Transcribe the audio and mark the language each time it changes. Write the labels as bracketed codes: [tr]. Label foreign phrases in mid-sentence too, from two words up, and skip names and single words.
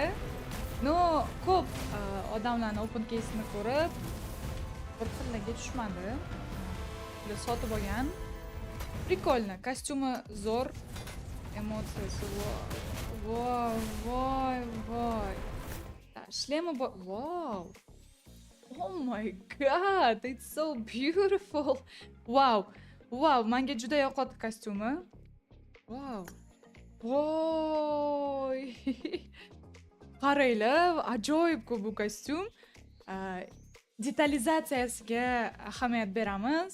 [uz] No, ko'p odamlarning [en] open case'ini [uz] ko'rib, bir xillaga tushmadi. Ular sotib olgan. Prikolni, kostyumi zo'r, emotsiyasi voy. Shlemi bor. Wow. [en] Oh my god, it's so beautiful. [uz] Wow. Menga juda yoqadi kostyumi. Wow. Voy. Qaranglar, ajoyib-ku bu kostyum. Detalizatsiyasiga ahamiyat beramiz.